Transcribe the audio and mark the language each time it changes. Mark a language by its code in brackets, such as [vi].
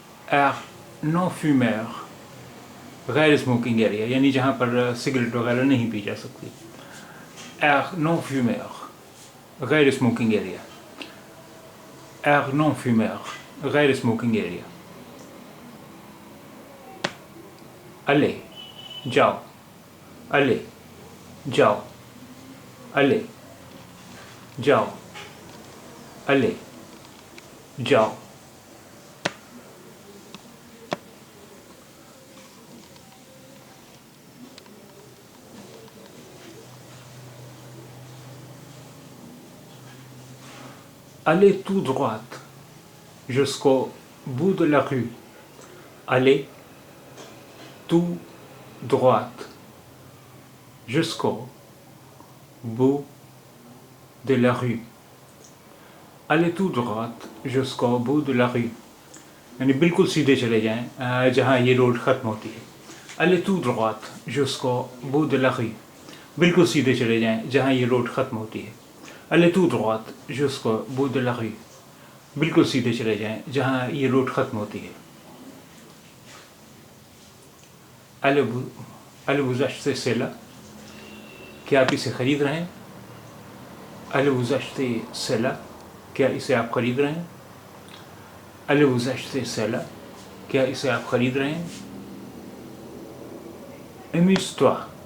[fr] Air non fumeur, [ur] غیر smoking area یعنی جہاں پر سگریٹ وغیرہ نہیں پی جا سکتی. [fr] Air non fumeur, [ur] غیر smoking area. Air non fumeur, غیر اسموکنگ ایریا. [fr] allez, جاؤ, allez, جاؤ, allez, جاؤ, allez, جاؤ. Allez tout droite jusqu'au bout de la rue. Allez tout droite jusqu'au bout de la rue. Allez tout droite jusqu'au bout de la rue. [ur] یعنی بالکل سیدھے چلے جائیں جہاں یہ روڈ ختم ہوتی ہے. [fr] Allez tout droite jusqu'au bout de la rue. [ur] بالکل سیدھے چلے جائیں جہاں یہ روڈ ختم ہوتی ہے. [fr] Allez tout droite jusqu'au bout de la rue. [ur] بالکل سیدھے چلے جائیں جہاں یہ روڈ ختم ہوتی ہے. [fr] Allez vous acheter celle-là. [ur] کیا آپ اسے خرید رہے ہیں؟ [fr] Allez vous acheter celle-là. [ur] کیا اسے آپ خرید رہے ہیں؟ [fr] Allez vous acheter celle-là. [ur] کیا اسے آپ خرید رہے ہیں؟ [fr] Amuse-toi.